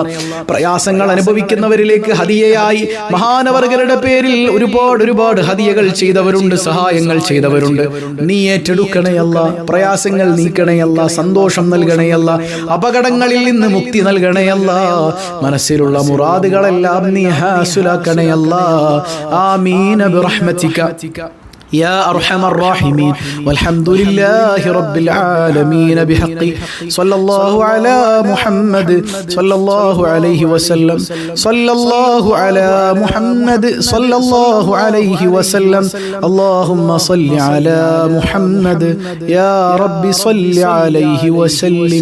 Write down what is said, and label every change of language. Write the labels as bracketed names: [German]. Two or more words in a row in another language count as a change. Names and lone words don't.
[Malayalam] പ്രയാസങ്ങൾ അനുഭവിക്കുന്നവരിലേക്ക് ഹദിയയായി മഹാനവർഗരുടെ പേരിൽ ഒരുപാട് ഹദിയകൾ ചെയ്തവരുണ്ട്, സഹായങ്ങൾ ചെയ്തവരുണ്ട്. നീ ഏറ്റെടുക്കണേ അല്ലാ. പ്രയാസങ്ങൾ നീക്കണേ അല്ലാ. സന്തോഷം നൽകണേ അല്ലാ. അപകടങ്ങളിൽ നിന്ന് മുക്തി നൽകണേ അല്ലാ. മനസ്സിലുള്ള മുറാദുകളെല്ലാം നീ ഹാസിലാക്കണേ അല്ലാ. [Arabic] آمين برحمتك يا أرحم الراحمين. والحمد لله رب العالمين بحق صلى الله على محمد صلى الله عليه وسلم. صلى الله على محمد صلى الله عليه وسلم. اللهم صل على محمد يا رب صل عليه وسلم.